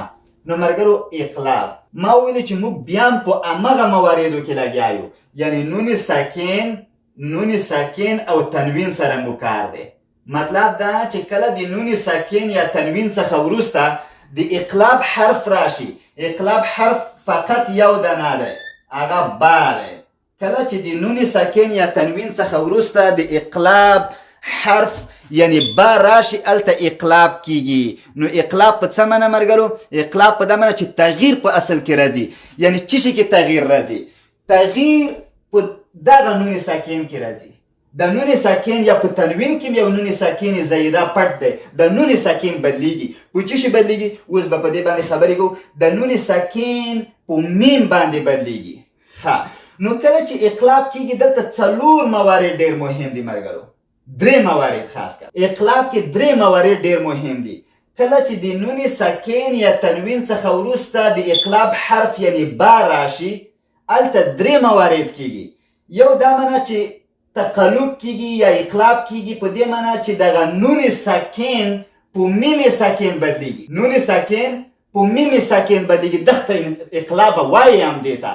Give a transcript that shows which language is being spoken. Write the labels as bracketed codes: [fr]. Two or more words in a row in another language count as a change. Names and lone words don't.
[ps] نو مرګلو اقلاب ما وویلې چې موږ بیا هم په همغه مواردو کې لګیا یو، یعنې نون ساکن او تنوین سره مو کار دی. مطلب دا چې کله د نون ساکن یا تنوین څخه وروسته د اقلاب حرف راشي، اقلاب حرف فقط یو دانه دی، هغه با دی. کله چې د نون ساکن یا تنوین څخه وروسته د اقلاب حرف یعنی با راشي، هلته اقلاب کېږي. نو اقلاب په څه معنی مرګلو؟ اقلاب په دا معنی چې تغییر په اصل کې راځي. یعنی څه شي کې تغییر راځي؟ تغییر په دغه نون ساکن کې راځي. د نون ساکن یا په تنوین کې یو نون ساکن زیده پټ دی، د نون ساکن بدلیږي. په څه شي بدلیږي؟ اوس به په دې باندې خبرې کوو. د نون ساکن په میم باندې بدلیږي. ښه. نو کله چې اقلاب کېږي دلته څلور موارد ډېر مهم دي مرګلو، درې موارد خاص کر. اقلاب کې درې موارد ډېر مهم دي. کله چې د نون ساکن یا تنوین څخه وروسته د اقلاب حرف یعنی با راشي، هلته درې موارد کېږي. یو دا معنی چې تقلب کیږي یا اقلاب کیږي په دې معنا چې دغه نون ساکن په میم ساکن بدلیږي. نون ساکن په میم ساکن بدلیږي، دغه اقلاب وایي هم دیتا.